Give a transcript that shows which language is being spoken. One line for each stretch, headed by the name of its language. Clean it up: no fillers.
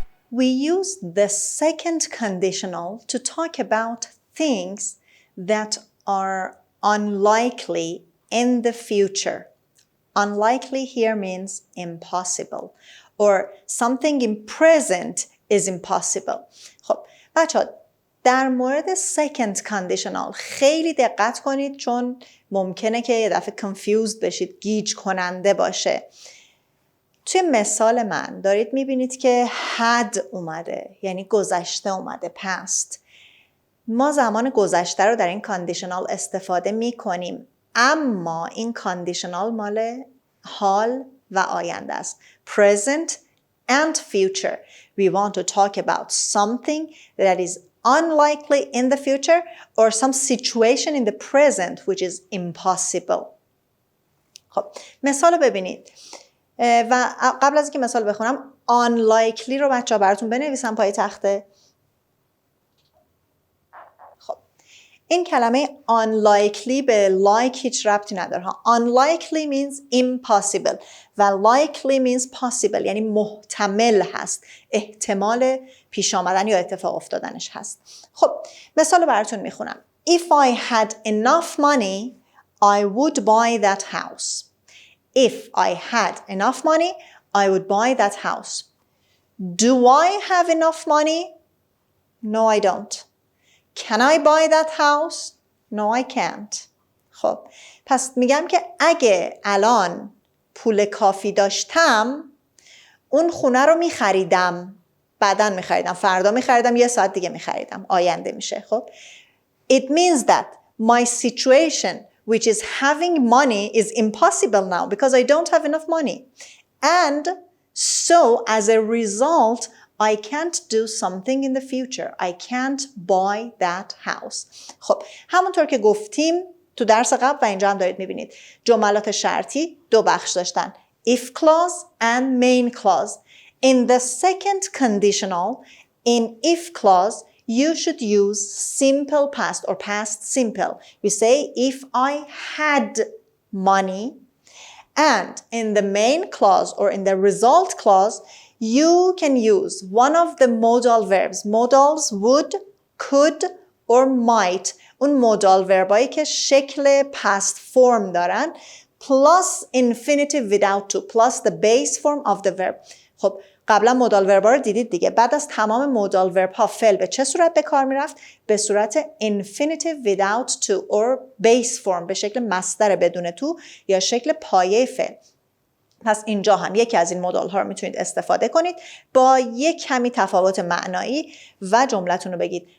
English: We use the second conditional to talk about things that are unlikely in the future. Unlikely here means impossible, or something in present is impossible.
Persian: خب بچه‌ها در مورد second conditional خیلی دقت کنید چون ممکنه که یه دفعه confused بشید، گیج کننده باشه. توی مثال من دارید میبینید که had اومده، یعنی گذشته اومده، past. ما زمان گذشته رو در این کاندیشنال استفاده میکنیم، اما این کاندیشنال مال حال و آینده است.
English: Present and future. We want to talk about something that is unlikely in the future or some situation in the present which is impossible.
Persian: خب مثال رو ببینید. و قبل از اینکه مثال بخونم unlikely رو بچه‌ها براتون بنویسم پای تخته. خب این کلمه unlikely به like هیچ ربطی نداره.
English: Unlikely means impossible
Persian: و
English: likely means possible،
Persian: یعنی محتمل هست، احتمال پیش آمدن یا اتفاق افتادنش هست. خب مثال رو براتون میخونم.
English: If I had enough money, I would buy that house. If I had enough money, I would buy that house. Do I have enough money? No, I don't. Can I buy that house? No, I can't.
Persian: خب پس میگم که اگه الان پول کافی داشتم اون خونه رو میخریدم، بعداً میخریدم، فردا میخریدم، 1 ساعت دیگه میخریدم، آینده میشه.
English: خب It means that my situation which is having money is impossible now because I don't have enough money. And so as a result, I can't do something in the future. I can't buy that house.
Persian: خب همونطور که گفتیم تو درس قبل و اینجا هم دارید میبینید جملات شرطی 2 بخش داشتن.
English: If clause and main clause. In the second conditional, in if clause, you should use simple past or past simple. You say, if I had money, and in the main clause or in the result clause, you can use one of the modal verbs. Modals would, could, or might.
Persian: اون modal verbایی که شکل
English: past form
Persian: دارن
English: plus infinitive without to, plus the base form of the verb.
Persian: خب قبلا مودال وربا رو دیدید دیگه. بعد از تمام مودال ورب ها فعل به چه صورت به کار میرفت؟ به صورت
English: infinitive without to or base form،
Persian: به شکل مصدر بدون تو یا شکل پایه فعل. پس اینجا هم یکی از این مودال ها رو میتونید استفاده کنید با یک کمی تفاوت معنایی و جملتون رو بگید.